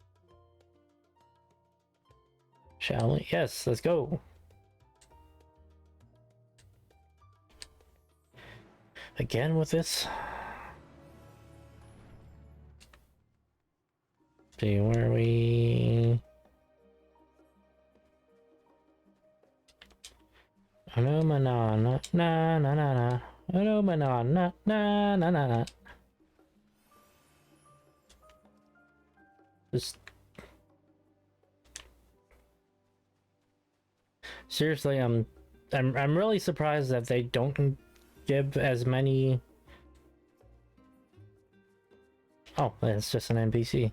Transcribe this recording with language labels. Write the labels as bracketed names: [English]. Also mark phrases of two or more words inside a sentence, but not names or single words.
[English] Shall we? Yes, let's go. Again with this? See where we... No banana, na na na na. No banana, na na na na. Just seriously, I'm really surprised that they don't give as many. Oh, it's just an NPC.